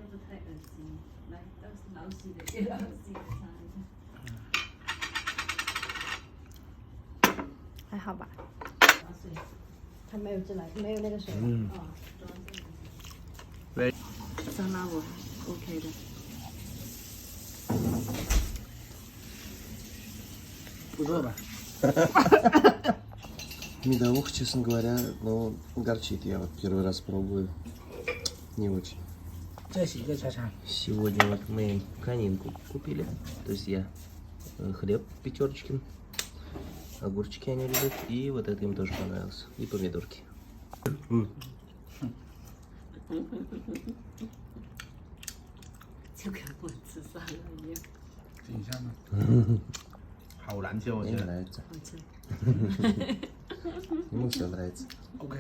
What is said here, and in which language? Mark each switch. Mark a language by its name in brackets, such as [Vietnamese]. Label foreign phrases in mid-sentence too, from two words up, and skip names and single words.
[Chinese] 还好吧？它没有自来，没有那个水。嗯。对。沙拉我 OK 的。不错吧 [Russian] Медовух, честно говоря, ну, горчит. Я вот первый раз пробую. Не очень. [Chinese] 再洗一个菜场。 [Russian] Сегодня вот мы конинку купили. То есть я хлеб Пятерочкин. Огурчики они любят. И вот это им тоже понравилось. И помидорки. [Chinese] 就跟我吃沙拉一样。挺香的。好难吃，我觉 [Russian] Мне [Chinese] 得。 [Russian] нравится. [Chinese] 好吃。 [Russian] Ему все нравится. [Chinese] OK。